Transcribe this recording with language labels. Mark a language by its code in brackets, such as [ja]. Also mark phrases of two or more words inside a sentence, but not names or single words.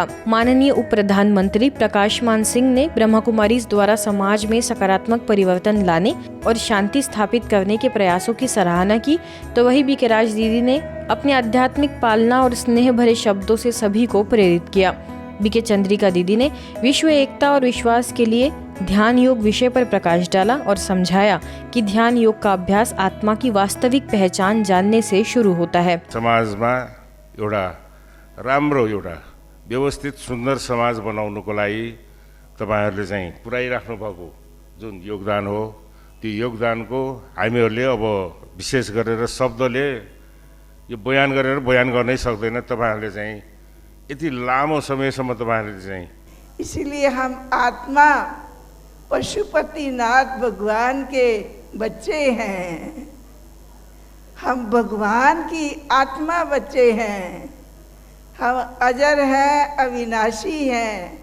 [hi] माननीय उप प्रधानमंत्री प्रकाश मान सिंह ने ब्रह्मकुमारीज द्वारा समाज में सकारात्मक परिवर्तन लाने और शांति स्थापित करने के प्रयासों की सराहना की, तो वही बीके राज दीदी ने अपने आध्यात्मिक पालना और स्नेह भरे शब्दों से सभी को प्रेरित किया। बीके चंद्रिका दीदी ने विश्व एकता और विश्वास के लिए ध्यान योग विषय पर प्रकाश डाला और समझाया कि ध्यान योग का अभ्यास आत्मा की वास्तविक पहचान जानने से शुरू होता है। [ne] समाजमा एउटा राम्रो एउटा व्यवस्थित सुन्दर समाज बनाउनको लागि तपाईहरुले चाहिँ पुर्याइराख्नु भएको जुन योगदान हो, त्यो योगदानको हामीहरुले अब विशेष गरेर शब्दले यो बयान गरेर बयान गर्नै सक्दैन। तपाईहरुले चाहिँ यति लामो समयसम्म तपाईहरुले चाहिँ, [hi] इसीलिए हम आत्मा पशुपतिनाथ भगवान के बच्चे हैं। हम भगवान की आत्मा बच्चे हैं। हम अजर हैं, अविनाशी हैं।